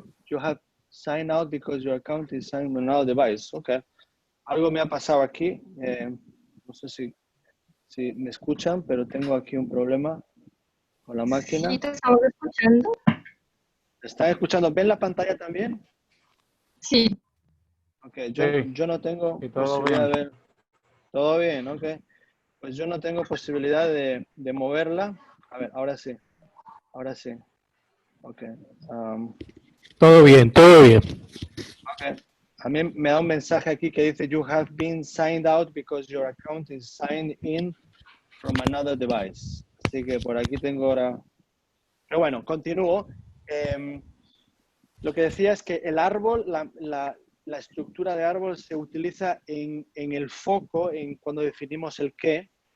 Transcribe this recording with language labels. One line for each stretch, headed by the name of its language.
English: You have signed out because your account is signed on another device.
Spanish: Okay. Algo me ha pasado aquí. No sé si me escuchan, pero tengo aquí un problema con la máquina. Sí, te estamos escuchando. ¿Me están escuchando? ¿Ven la pantalla también? Sí. Ok, yo no tengo posibilidad de ver. Todo bien, ok. Pues yo no tengo posibilidad de moverla. A ver, ahora sí. Ahora sí. Ok. Todo bien, todo bien. Ok. A mí me da un mensaje aquí que dice
English: you have been signed out because your account is signed in from another device.
Spanish: Así que por aquí tengo ahora... Pero bueno, continúo. Lo que decía es que el árbol, la estructura de árbol se utiliza en el foco, cuando definimos el qué.